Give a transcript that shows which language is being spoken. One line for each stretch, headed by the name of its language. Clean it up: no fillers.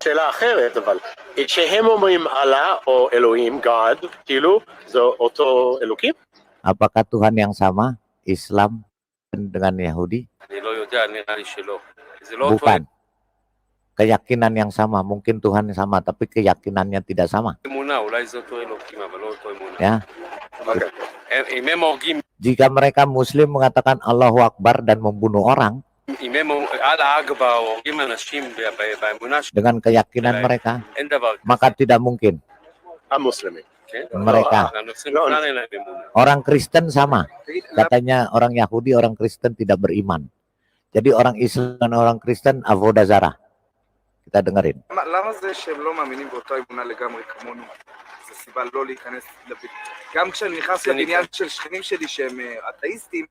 Hebrew: שאלה אחרת, אבל שהם אומרים אללה או אלוהים, God, כאילו זה אותו אלוקים?
Indonesian: Apakah Tuhan yang sama Islam dengan Yahudi?
Hebrew: אני לא יודע, נראה לי שלא. זה לא אותו
Indonesian: Bukan. Keyakinan yang sama, mungkin Tuhan yang sama, tapi keyakinannya tidak sama.
Hebrew: אמונה, אולי זה אותו אלוקים, אבל לא אותו אמונה.
Indonesian: Ya.
Hebrew: אם הם הורגים,
Indonesian: Jika mereka Muslim mengatakan Allahu Akbar dan membunuh orang
Hebrew: אם הם על האגבה הורגים אנשים באמונה שלהם,
Indonesian: dengan keyakinan mereka,
Hebrew: אין דבר כזה.
Indonesian: maka tidak mungkin
Hebrew: המוסלמים. כן?
Indonesian: mereka.
Hebrew: הנוצרים בכלל אין להם אמונה.
Indonesian: Orang Kristen sama. Katanya orang Yahudi, orang Kristen tidak beriman. Jadi orang Islam dan orang Kristen avodah zarah. Kita dengerin.
Hebrew: למה זה שהם לא מאמינים באותה אמונה לגמרי כמונו? זו סיבה לא להיכנס לבית. גם כשאני נכנס לבניין של שכנים שלי שהם אתאיסטים.